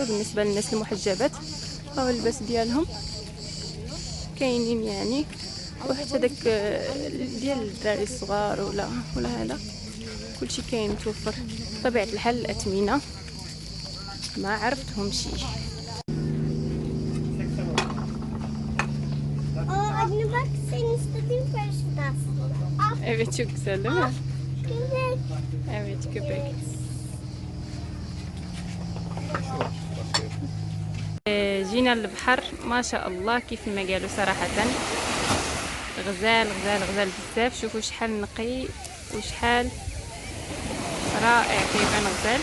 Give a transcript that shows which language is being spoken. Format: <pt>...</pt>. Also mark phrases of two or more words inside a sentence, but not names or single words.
<ar>بالنسبه للناس المحجبات هو اللباس ديالهم كاينين يعني، وحتى داك ديال الدراري الصغار ولا هذا كلشي كاين متوفر. بطبيعه الحال الاثمنه ما عرفتهم شي.</ar> <tr>Evet çok güzel değil mi? Evet köpek.</tr> <ar>جينا للبحر ما شاء الله كيف ما قالوا صراحة غزال غزال غزال بزاف. شوفوا شحال نقي وشحال رائع كيبان غزال.</ar>